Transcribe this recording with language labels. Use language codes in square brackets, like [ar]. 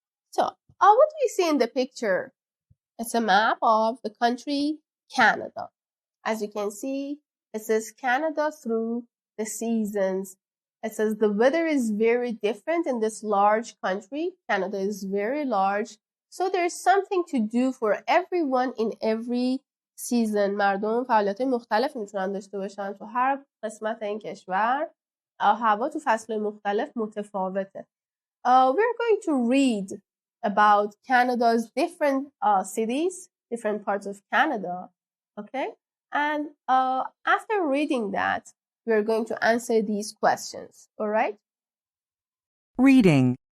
[en] So, what do you see in the picture? It's a map of the country Canada. As you can see, it says Canada through the seasons. It says the weather is very different in this large country. Canada is very large. So there's something to do for everyone in every season. [fa] مردم فعالیت مختلف میتونن داشته باشن تو هر قسمت این کشور. هوا تو فصل مختلف متفاوته. [en] We're going to read about Canada's different cities, different parts of Canada, okay? And after reading that, we're going to answer these questions, all right? Reading.